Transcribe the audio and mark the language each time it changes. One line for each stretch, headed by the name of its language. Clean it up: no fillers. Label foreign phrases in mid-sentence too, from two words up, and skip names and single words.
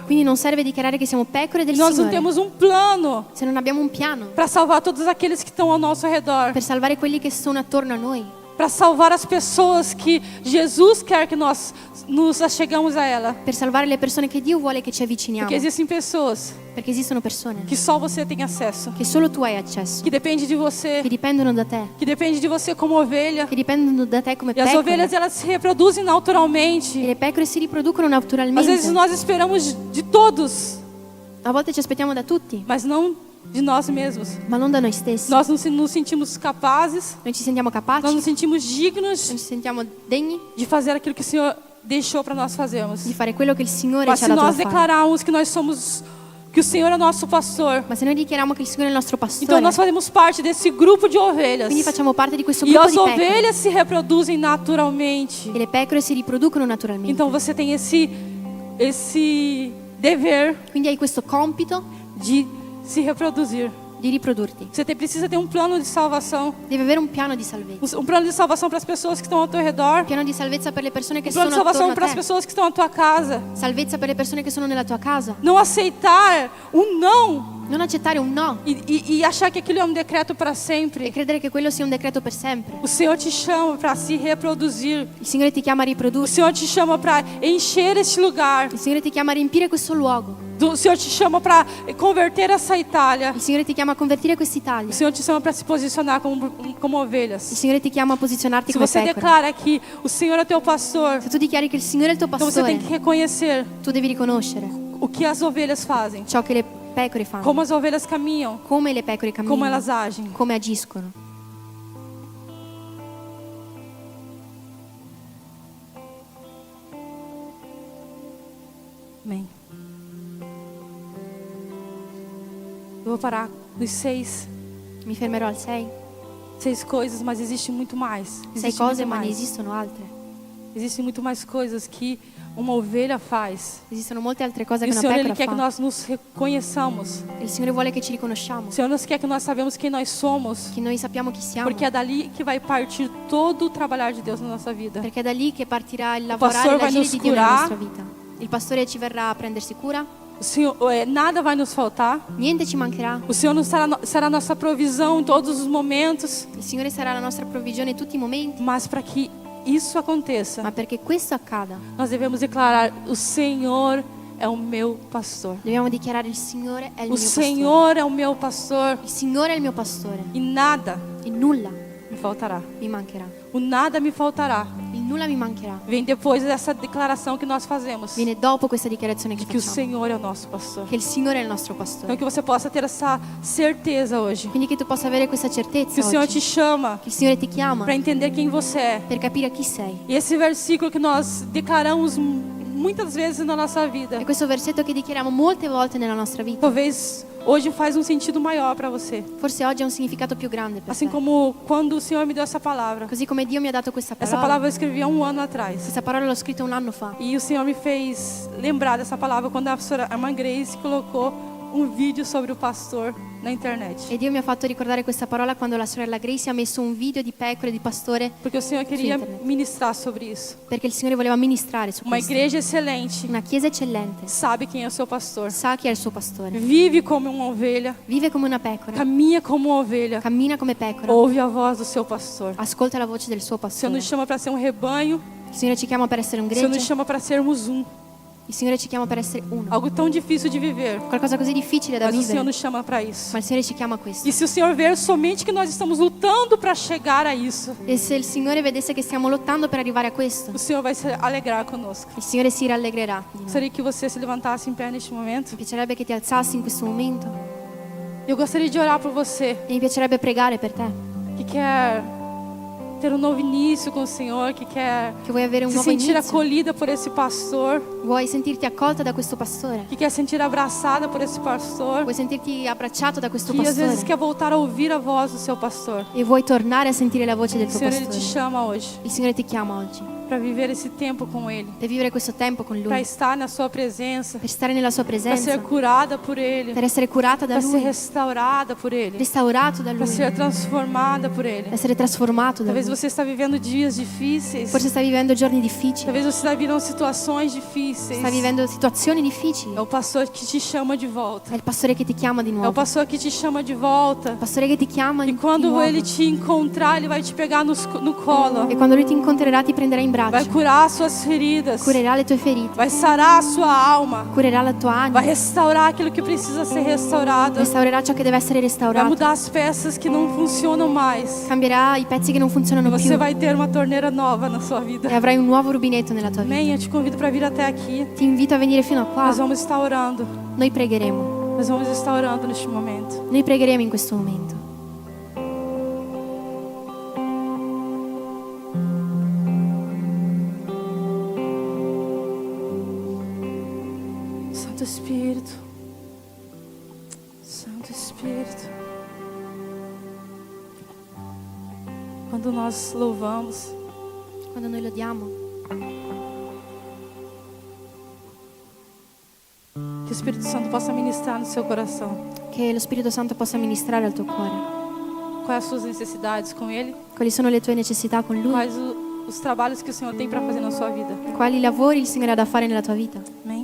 Italian: Quindi non serve dichiarare che siamo pecore del
Portuguese: Nós não
Italian: Signore
Portuguese: temos um plano
Italian: se non abbiamo un piano
Portuguese: para salvar todos aqueles que estão ao nosso redor,
Italian: per salvare quelli che sono attorno a noi,
Portuguese: para salvar as pessoas que Jesus quer que nós nos achegamos a ela.
Italian: per salvare le persone che Dio vuole che ci avviciniamo.
Portuguese: Porque existem pessoas
Italian: Perché esistono persone
Portuguese: que só você tem acesso,
Italian: che solo tu hai accesso,
Portuguese: que depende de você,
Italian: che dipendono da te,
Portuguese: que depende de você como ovelha.
Italian: che dipendono da te come
Portuguese: E as
Italian: pecore.
Portuguese: ovelhas elas se reproduzem
Italian: E
Portuguese: naturalmente.
Italian: le pecore si riproducono
Portuguese: Às
Italian: naturalmente.
Portuguese: vezes nós esperamos de todos,
Italian: A volte ci aspettiamo da tutti,
Portuguese: mas não de nós mesmos.
Italian: ma non da noi stessi.
Portuguese: Nós não nos sentimos capazes,
Italian: Non ci sentiamo
Portuguese: nós
Italian: capaci,
Portuguese: nos sentimos
Italian: non
Portuguese: dignos
Italian: ci sentiamo degni
Portuguese: de fazer aquilo que o Senhor deixou para nós fazermos.
Italian: di fare quello che il Signore
Portuguese: Mas
Italian: ci ha
Portuguese: se
Italian: dato da
Portuguese: nós
Italian: fare.
Portuguese: declararmos que nós somos, que o Senhor é nosso pastor,
Italian: Ma se noi dichiariamo che il Signore è il nostro
Portuguese: então
Italian: pastore,
Portuguese: nós fazemos parte desse grupo de ovelhas.
Italian: quindi facciamo parte di questo
Portuguese: E
Italian: gruppo
Portuguese: as
Italian: di pecore.
Portuguese: ovelhas se reproduzem naturalmente.
Italian: E le pecore si riproducono naturalmente.
Portuguese: Então você tem esse dever
Italian: Quindi hai questo compito
Portuguese: de se reproduzir.
Italian: di riprodurti.
Portuguese: Você precisa ter um plano de salvação.
Italian: Devi avere un piano di salvezza.
Portuguese: Um plano de salvação para as pessoas que estão ao teu redor.
Italian: Un piano di salvezza per le persone che
Portuguese: Um plano
Italian: sono
Portuguese: de salvação
Italian: attorno
Portuguese: para
Italian: a
Portuguese: as
Italian: te.
Portuguese: pessoas que estão na tua casa.
Italian: Salvezza per le persone che sono nella tua casa.
Portuguese: Não aceitar um não
Italian: Non accettare un no
Portuguese: e achar que aquilo é um decreto para
Italian: e
Portuguese: sempre.
Italian: credere che quello sia un decreto per sempre.
Portuguese: O Senhor te chama para se reproduzir.
Italian: Il Signore ti chiama a
Portuguese: O
Italian: riprodurti.
Portuguese: Senhor te chama para encher este lugar.
Italian: Il Signore ti chiama a riempire questo luogo.
Portuguese: O Senhor te chama para converter essa Itália.
Italian: Il Signore ti chiama a convertire
Portuguese: O
Italian: quest'Italia.
Portuguese: Senhor te chama para se posicionar como
Italian: Il
Portuguese: ovelhas.
Italian: Signore ti chiama a posizionarti
Portuguese: Se
Italian: come
Portuguese: você
Italian: pecore.
Portuguese: declara que o Senhor é teu pastor,
Italian: Se tu dichiari che il Signore è il tuo
Portuguese: então você tem
Italian: pastore,
Portuguese: que reconhecer
Italian: tu devi riconoscere
Portuguese: o que as ovelhas fazem,
Italian: ciò che le pecore fanno,
Portuguese: como as ovelhas caminham,
Italian: come le pecore
Portuguese: como
Italian: camminano,
Portuguese: elas agem.
Italian: come agiscono.
Portuguese: Amém. Eu vou parar nos seis
Italian: Mi fermerò al 6.
Portuguese: coisas, mas existe muito mais.
Italian: 6
Portuguese: Existe
Italian: cose,
Portuguese: muito
Italian: ma ne
Portuguese: mais.
Italian: esistono altre.
Portuguese: Existem muito mais coisas que uma ovelha faz.
Italian: Esistono molte altre cose
Portuguese: E
Italian: che
Portuguese: o
Italian: una
Portuguese: Senhor ele
Italian: pecora
Portuguese: quer que
Italian: fa.
Portuguese: nós nos reconheçamos.
Italian: Il Signore vuole che ci riconosciamo,
Portuguese: O Senhor nos quer que nós sabemos quem nós somos,
Italian: che noi sappiamo chi siamo,
Portuguese: porque é dali que vai partir todo o trabalhar de Deus na nossa vida.
Italian: perché è da lì che partirà il
Portuguese: pastor
Italian: lavorare e
Portuguese: vai
Italian: l'agire
Portuguese: nos
Italian: di Dio nella
Portuguese: curar.
Italian: nostra vita. Il pastore ci verrà a prendersi cura,
Portuguese: O Senhor, nada vai nos faltar.
Italian: niente ci mancherà.
Portuguese: O Senhor será nossa provisão em todos os momentos.
Italian: Il Signore sarà la nostra provvigione in tutti i momenti,
Portuguese: Mas para que isso aconteça,
Italian: ma perché questo accada,
Portuguese: nós devemos declarar: o Senhor é o meu pastor.
Italian: dobbiamo dichiarare il Signore è il
Portuguese: O
Italian: mio pastore.
Portuguese: Senhor é o meu pastor.
Italian: Il Signore è il mio pastore
Portuguese: E nada
Italian: e nulla
Portuguese: me faltará.
Italian: mi mancherà.
Portuguese: O nada me faltará
Italian: Il nulla mi mancherà.
Portuguese: vem depois dessa declaração que nós fazemos,
Italian: Viene dopo questa dichiarazione che
Portuguese: de que o
Italian: facciamo,
Portuguese: Senhor é o nosso pastor.
Italian: che il Signore è il nostro
Portuguese: Então
Italian: pastore.
Portuguese: que você possa ter essa certeza hoje,
Italian: Quindi che tu possa avere questa certezza
Portuguese: que o Senhor te
Italian: oggi,
Portuguese: chama
Italian: che il Signore ti chiama
Portuguese: para entender quem você é.
Italian: per capire chi sei.
Portuguese: E esse versículo que nós declaramos muitas vezes na nossa vida,
Italian: E questo versetto che dichiariamo molte volte nella nostra vita,
Portuguese: talvez hoje faz um sentido maior para você.
Italian: forse oggi ha un significato più grande per
Portuguese: Assim
Italian: te.
Portuguese: como quando o Senhor me deu essa palavra.
Italian: Così come Dio mi ha dato questa
Portuguese: Essa palavra eu escrevi há um ano atrás.
Italian: Questa parola l'ho scritta un anno fa.
Portuguese: E o Senhor me fez lembrar dessa palavra quando a irmã Grace colocou um vídeo sobre o pastor na internet.
Italian: E Dio mi ha fatto ricordare questa parola quando la sorella Gracie ha messo un video di pecore di pastore,
Portuguese: Porque o Senhor queria
Italian: internet.
Portuguese: ministrar sobre isso.
Italian: perché il Signore voleva ministrare su
Portuguese: Uma
Italian: questo.
Portuguese: igreja excelente
Italian: Una chiesa eccellente
Portuguese: sabe quem é o seu pastor.
Italian: sa chi è il suo pastore.
Portuguese: Vive como uma ovelha,
Italian: Vive come una pecora,
Portuguese: caminha como uma ovelha,
Italian: cammina come pecora,
Portuguese: ouve a voz do seu pastor.
Italian: ascolta la voce del suo
Portuguese: O Senhor
Italian: pastore.
Portuguese: nos chama para ser um rebanho,
Italian: Il Signore ci chiama per essere un
Portuguese: o Senhor nos
Italian: gregge,
Portuguese: chama para sermos um.
Italian: il Signore ci chiama per essere uno.
Portuguese: Algo tão difícil de viver,
Italian: Qualcosa così difficile da
Portuguese: mas o Senhor
Italian: vivere,
Portuguese: nos chama para isso.
Italian: ma il Signore ci chiama a questo.
Portuguese: E se o Senhor ver somente que nós estamos lutando para chegar a isso,
Italian: E se il Signore vedesse che stiamo lottando per arrivare a questo,
Portuguese: o Senhor vai se alegrar conosco.
Italian: il Signore si rallegrerà di noi.
Portuguese: Gostaria que você se levantasse em pé neste momento.
Italian: Mi piacerebbe che ti alzassi in questo momento
Portuguese: Eu gostaria de orar por você
Italian: e mi piacerebbe pregare per te,
Portuguese: que quer ter um novo início com o Senhor, que quer
Italian: che vuoi avere un
Portuguese: se
Italian: nuovo
Portuguese: sentir
Italian: inizio,
Portuguese: acolhida por esse pastor,
Italian: vuoi sentirti accolta da questo pastore,
Portuguese: que quer sentir abraçada por esse pastor,
Italian: vuoi sentirti abbracciato da questo
Portuguese: que às vezes
Italian: pastore
Portuguese: quer voltar a ouvir a voz do seu pastor.
Italian: e vuoi tornare a sentire la voce del
Portuguese: O
Italian: tuo
Portuguese: Senhor, Ele te
Italian: pastore.
Portuguese: chama hoje
Italian: Il Signore ti chiama oggi
Portuguese: para viver esse tempo com Ele,
Italian: per vivere questo tempo con
Portuguese: para
Italian: Lui,
Portuguese: estar na Sua presença,
Italian: per stare nella sua
Portuguese: para
Italian: presenza,
Portuguese: ser curada por Ele,
Italian: per essere curata da
Portuguese: para ser
Italian: Lui,
Portuguese: restaurada por Ele,
Italian: restaurato da
Portuguese: para
Italian: Lui,
Portuguese: ser transformada por Ele.
Italian: essere trasformato da
Portuguese: Talvez
Italian: Lui.
Portuguese: você está vivendo dias difíceis,
Italian: Forse stai vivendo giorni difficili,
Portuguese: talvez você está vivendo situações difíceis.
Italian: stai vivendo situazioni difficili.
Portuguese: É o pastor que te chama de volta.
Italian: È il pastore che ti chiama di
Portuguese: É o
Italian: nuovo,
Portuguese: pastor que te chama de volta.
Italian: il pastore che ti chiama
Portuguese: E
Italian: di
Portuguese: quando
Italian: nuovo.
Portuguese: ele te encontrar, ele vai te pegar no colo.
Italian: E quando Lui ti incontrerà ti prenderà in
Portuguese: Vai
Italian: braccio,
Portuguese: curar as suas feridas.
Italian: curerà le tue ferite,
Portuguese: Vai sarar a sua alma.
Italian: curerà la tua
Portuguese: Vai
Italian: anima,
Portuguese: restaurar aquilo que precisa ser restaurado.
Italian: restaurerà ciò che deve essere
Portuguese: Vai
Italian: restaurato,
Portuguese: mudar as peças que não funcionam mais.
Italian: cambierà i pezzi che non funzionano
Portuguese: Você
Italian: più
Portuguese: vai ter uma torneira nova na sua vida.
Italian: e avrai un nuovo rubinetto nella tua vita.
Portuguese: Amém? Eu te convido para vir até aqui.
Italian: Ti invito a venire fino a qua,
Portuguese: Nós vamos estar orando.
Italian: noi pregheremo,
Portuguese: Nós vamos estar orando neste momento.
Italian: noi pregheremo in questo momento.
Portuguese: Santo Espírito. Santo Espírito. Quando nós louvamos,
Italian: Quando noi lodiamo,
Portuguese: que o Espírito Santo possa ministrar no seu coração.
Italian: che lo Spirito Santo possa ministrare al tuo cuore.
Portuguese: Quais as suas necessidades com Ele?
Italian: Quali sono le tue necessità con Lui?
Portuguese: Quais os trabalhos que o Senhor tem para fazer na sua vida?
Italian: Quali lavori il Signore ha da fare nella tua vita?
Portuguese: Amém?